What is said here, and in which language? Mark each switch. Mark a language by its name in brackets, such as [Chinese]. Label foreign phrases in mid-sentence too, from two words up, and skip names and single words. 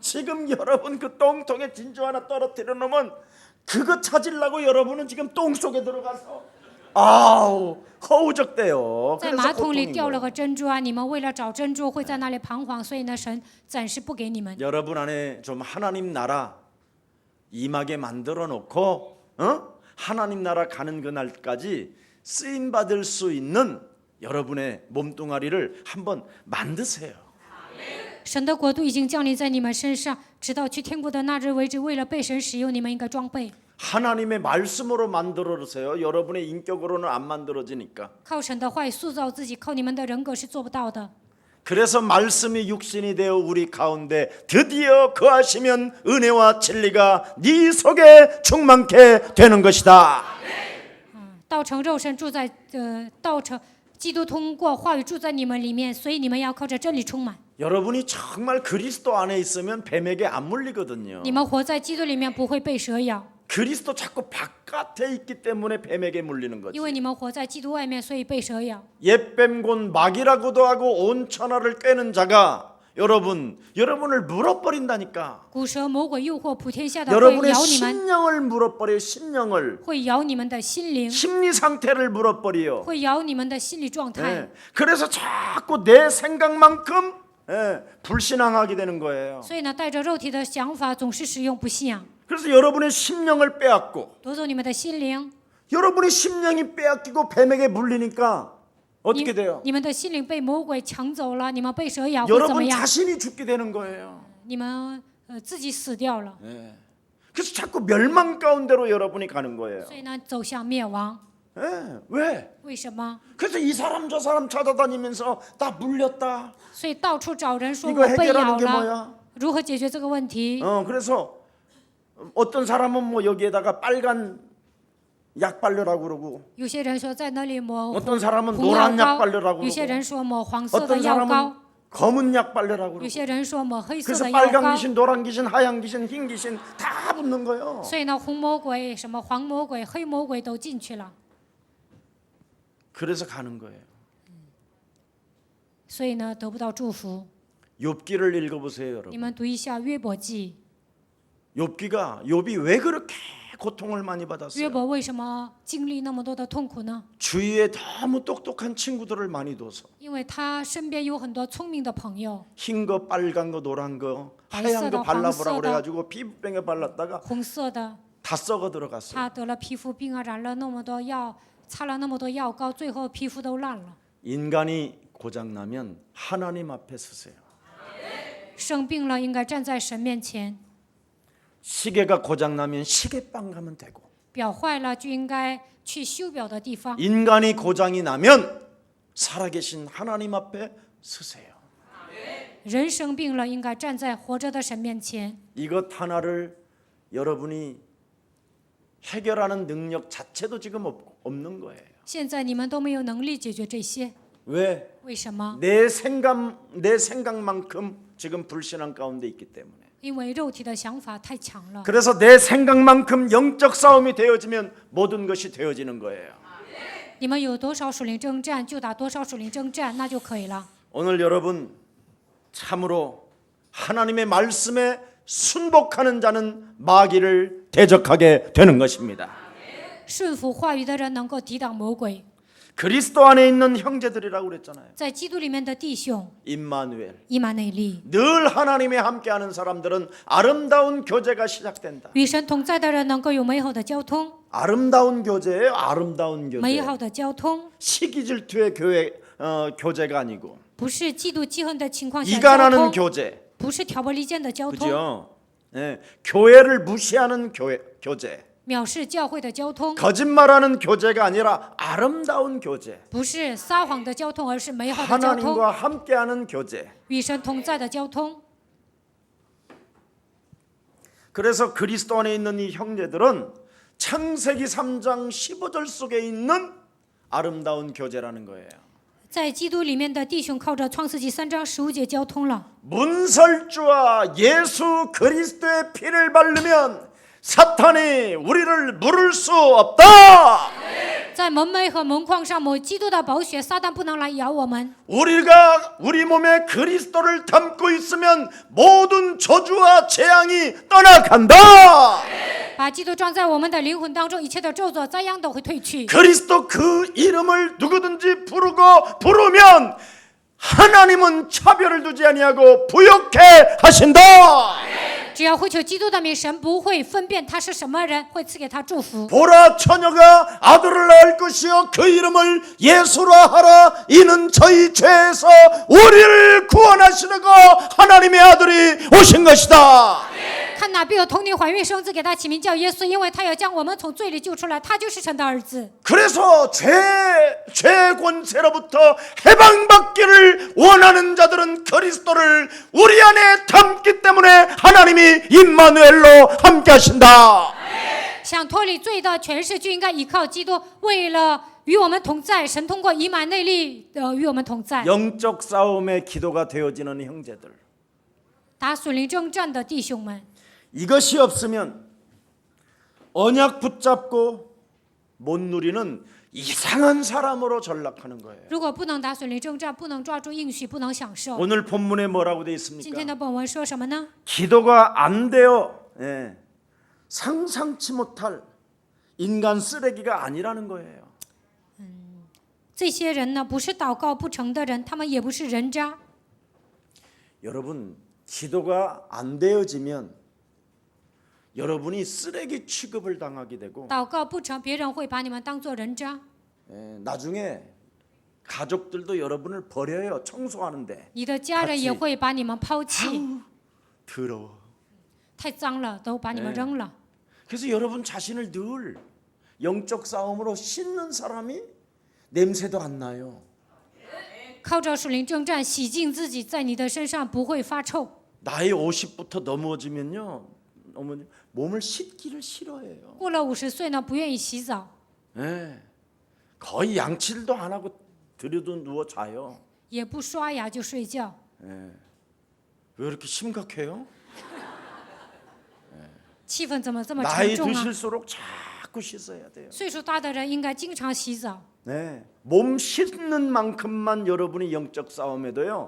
[Korean] 지금 여러분 그 똥통에 진주 하나 떨어뜨려 놓으면 그거 찾으려고 여러분은 지금 똥 속에 들어가서 아우 허우적대요. [Chinese] 在 [Korean] 그래서 [Chinese] 马桶里 [Korean] 고통인 [Chinese] 掉了 [Korean] 거예요. [Chinese] 个珍珠啊！你们为了找珍珠会在那里彷徨，所以呢，神暂时不给你们。 [Korean] 여러분 안에 좀 하나님 나라 임하게 만들어 놓고 하나님 나라 가는 그날까지 쓰임 받을 수 있는 여러분의 몸뚱아리를 한번 만드세요. [Chinese] 神的国度已经降临在你们身上，直到去天国的那日为止。为了被神使用，你们应该装备， [Korean] 하나님의 말씀으로 만들어주세요. 여러분의 인격으로는 안 만들어지니까. [Chinese] 靠神的话语塑造自己，靠你们的人格是做不到的。 [Korean] 그래서 말씀이 육신이 되어 우리 가운데 드디어 거하시면 은혜와 진리가 네 속에 충만케 되는 것이다. [Chinese] 道成肉身住在道成基督通过话语住在你们里面，所以你们要靠着真理充满。 [Korean] 여러분이 정말 그리스도 안에 있으면 뱀에게 안 물리거든요. [Chinese] 你们活在基督里面不会被蛇咬， [Korean] 그리스도 자꾸 바깥에 있기 때문에 뱀에게 물리는 거지. [Chinese] 因为你们活在基督外面，所以被蛇咬。 [Korean] 옛뱀 곧 마귀라고도 하고 온 천하를 꿰는 자가 여러분을 물어버린다니까. [Chinese] 古蛇魔鬼诱惑普天下的会 [Korean] 여러분의 [Chinese] 咬你们， [Korean] 심령을 물어버려요. 심령을 [Chinese] 会咬你们的心灵， [Korean] 심리 상태를 물어버려요. [Chinese] 会咬你们的心理状态。 [Korean] 예. 그래서 자꾸 내 생각만큼 불신앙하게 되는 거예요. [Chinese] 所以呢，带着肉体的想法总是使用不信仰， [Korean] 그래서 여러분의 심령을 빼앗고 [Chinese] 夺走你们的心灵。 [Korean] 여러분의 심령이 빼앗기고 뱀에게 물리니까 어떻게 돼요? [Chinese] 你们的心灵被魔鬼抢走了，你们被蛇咬会怎么 [Korean] 여러분 [Chinese] 样？ [Korean] 자신이 죽게 되는 거예요. [Chinese] 你们自己死掉了， [Korean] 그래서 자꾸 멸망 가운데로 여러분이 가는 거예요. [Chinese] 所以呢，走向灭亡。 [Korean] 왜? [Chinese] 为什么？ [Korean] 그래서 이 사람 저 사람 찾아다니면서 다 물렸다. [Chinese] 所以到处找人说 [Korean] 이거 [Chinese] 我被 [Korean] 해결하는 [Chinese] 咬 [Korean] 게 [Chinese] 了， [Korean] 뭐야? [Chinese] 如何解决这个问题？ [Korean] 그래서 어떤 사람은 뭐 여기에다가 빨간 약 바르라고 그러고 [Chinese] 有些人说在那里抹 [Korean] 어떤 사람은 [Chinese] 红药 [Korean] 노란 약 [Chinese] 膏， [Korean] 바르라고 [Chinese] 有些 [Korean] 그러고 [Chinese] 人说抹黄色的 [Korean] 어떤 [Chinese] 药 [Korean] 사람은 [Chinese] 膏， [Korean] 검은 약 바르라고 [Chinese] 有 [Korean] 그러고 [Chinese] 些人说抹黑色 [Korean] 그래서 [Chinese] 的药 [Korean] 빨간 [Chinese] 膏。 [Korean] 귀신, 노란 귀신, 하얀 귀신, 흰 귀신 다 붙는 거예요. [Chinese] 所以呢，红魔鬼、什么黄魔鬼、黑魔鬼都进去了。 [Korean] 그래서 가는 거예요. [Chinese] 所以呢，得不到祝福。 [Korean] 욥기를 읽어보세요, [Chinese] 你 [Korean] 여러분. [Chinese] 们读一下约伯记， [Korean] 욥이 왜 그렇게 고통을 많이 [Chinese] 约 [Korean] 받았어요? [Chinese] 伯为什么经历那么多的痛苦呢？ [Korean] 주위에 너무 똑똑한 친구들을 많이 둬서 [Chinese] 因为他身边有很多聪明的朋友， [Korean] 흰 거, 빨간 거, 노란 거, 하얀 거 [Chinese] 黄色的, [Korean] 발라보라고 [Chinese] 黄色的. [Korean] 그래가지고 피부병에 발랐다가 [Chinese] 红色的， [Korean] 다 썩어 들어갔어요. [Chinese] 他得了皮肤病啊，染了那么多药，擦了那么多药膏，最后皮肤都烂了。 [Korean] 인간이 고장 나면 하나님 앞에 서세요. [Chinese] 生病了应该站在神面前， [Korean] 시계가 고장 나면 시계방 가면 되고 [Chinese] 表坏了就应该去修表的地方。 [Korean] 인간이 고장이 나면 살아계신 하나님 앞에 서세요. [Chinese] 人生病了应该站在活着的神面前。 [Korean] 이것 하나를 여러분이 해결하는 능력 자체도 지금 없는 거예요. [Chinese] 现在你们都没有能力解决这些， [Korean] 왜? [Chinese] 为什么？ [Korean] 내 생각만큼 지금 불신앙 가운데 있기 때문에. [Chinese] 因为肉体的想法太强了。 [Korean] 그래서 내 생각만큼 영적 싸움이 되어지면 모든 것이 되어지는 거예요. [Chinese] 你们有多少属灵征战，就打多少属灵征战，那就可以了。 [Korean] 오늘 여러분 참으로 하나님의 말씀에 순복하는 자는 마귀를 대적하게 되는 것입니다. [Chinese] 顺服话语的人能够抵挡魔鬼。 [Korean] 그리스도 안에 있는 형제들이라고 그랬잖아요. [Chinese] 在基督里面的弟兄 [Korean] 임마누엘. [Chinese] 以马内利， [Korean] 늘 하나님이 함께하는 사람들은 아름다운 교제가 시작된다. [Chinese] 与神同在的人能够有美好的交通， [Korean] 아름다운 교제예요. 아름다운 [Chinese] 美 [Korean] 교제. [Chinese] 好的交通， [Korean] 시기 질투의 교제가 아니고 [Chinese] 不是嫉妒记恨的情况下交 [Korean] 이간하는 [Chinese] 通， [Korean] 교제. [Chinese] 不是挑拨离间的交通， [Korean] 그죠? 예, 교회를 무시하는 교제. [Chinese] 藐视教会的交通， [Korean] 거짓말하는 교제가 아니라 아름다운 교제. [Chinese] 不是撒谎的交通，而是美好的交通， [Korean] 하나님과 함께하는 교제. [Chinese] 与神同在的交通。 [Korean] 그래서 그리스도 안에 있는 이 형제들은 창세기 3장 15절 속에 있는 아름다운 교제라는 거예요. [Chinese] 在基督里面的弟兄靠着创世纪3章15节交通了。 [Korean] 문설주와 예수 그리스도의 피를 바르면 사탄이 우리를 물을 수 없다. [Chinese] 在门楣和门框上抹基督的宝血，撒旦不能来咬我们。 [Korean] 우리가 우리 몸에 그리스도를 담고 있으면 모든 저주와 재앙이 떠나간다. [Chinese] 把基督装在我们的灵魂当中，一切的咒诅、灾殃都会退去。 [Korean] 그리스도 그 이름을 누구든지 부르면 하나님은 차별을 두지 아니하고 부욕해 하신다. [Chinese] 只要呼求基督的名，神不会分辨他是什么人，会赐给他祝福。 [Korean] 보라 처녀가 아들을 낳을 것이요 그 이름을 예수라 하라. 이는 저희 죄에서 우리를 구원하시려고 하나님의 아들이 오신 것이다. [Chinese] 看哪必有童女怀孕生子，给他起名叫耶稣，因为他要将我们从罪里救出来，他就是神的儿子。 [Korean] 그래서 죄의 권세로부터 해방받기를 원하는 자들은 그리스도를 우리 안에 담기 때문에 하나님이 임마누엘로 함께 하신다. [Chinese] 想脱离罪的权势，就应该依靠基督，为了与我们同在，神通过以马内利与我们同在。 [Korean] 영적 싸움의 기도가 되어지는 형제들. [Chinese] 打属灵征战的弟兄们， [Korean] 이것이 없으면 언약 붙잡고 못 누리는 이상한 사람으로 전락하는 거예요. [Chinese] 如果不能打属灵征战，不能抓住应许，不能享受。 [Korean] 오늘 본문에 뭐라고 되어 [Chinese] 今 [Korean] 있습니까? [Chinese] 天的本文说什么呢？ [Korean] 기도가 안 되어 상상치 못할 인간 쓰레기가 아니라는 거예요. [Chinese] 这些人呢，不是祷告不成的人，他们也不是人渣。 [Korean] 여러분, 기도가 안 되어지면 여러분이 쓰레기 취급을 당하게 되고 [Chinese] 祷告不成，别人会把你们当作人渣。 [Korean] 나중에 가족들도 여러분을 버려요. 청소하는데. [Chinese] 你的家人也会把你们抛弃， [Korean] 더러워. [Chinese] 太脏了，都把你们扔了。 [Korean] 그래서 여러분 자신을 늘 영적 싸움으로 씻는 사람이 냄새도 안 나요. [Chinese] 靠着属灵征战洗净自己，在你的身上不会发臭。 [Korean] 나이 50부터 넘어지면요. 몸을 씻기를 싫어해요. [Chinese] 过了50岁呢，不愿意洗澡， [Korean] 거의 양치질도 안 하고 들여도 누워 자요. [Chinese] 也不刷牙就睡觉。 [Korean] 왜 이렇게 심각해요? [Chinese] 气氛怎么这么沉 [Korean] 나이 [Chinese] 重啊？ [Korean] 드실수록 자꾸 씻어야 돼요. [Chinese] 岁数大的人应该经常洗澡。 [Korean] 몸 씻는 만큼만 여러분이 영적 싸움에도요.